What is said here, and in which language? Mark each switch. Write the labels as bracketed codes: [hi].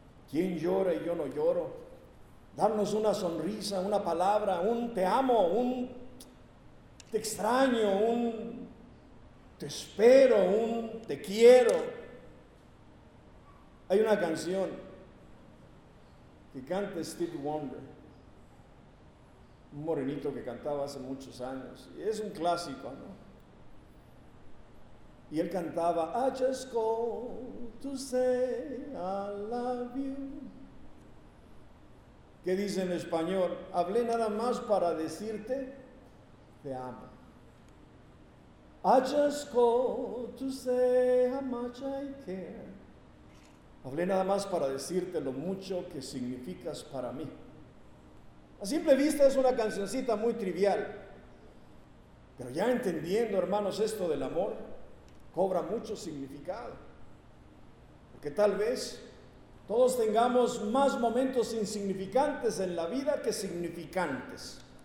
[es] ¿Quién llora y yo no lloro? Darnos una sonrisa, una palabra, un te amo, un te extraño, un te espero, un te quiero. Hay una canción que canta Steve Wonder, un morenito que cantaba hace muchos años. Es un clásico, ¿no? Y él cantaba, [en] I just called to say I love you. [es] ¿Qué dice en español? Hablé nada más para decirte, te amo. [en] I just called to say how much I care. [es] Hablé nada más para decirte lo mucho que significas para mí. A simple vista es una cancioncita muy trivial. Pero ya entendiendo, hermanos, esto del amor, cobra mucho significado. Porque tal vez todos tengamos más momentos insignificantes en la vida que significantes.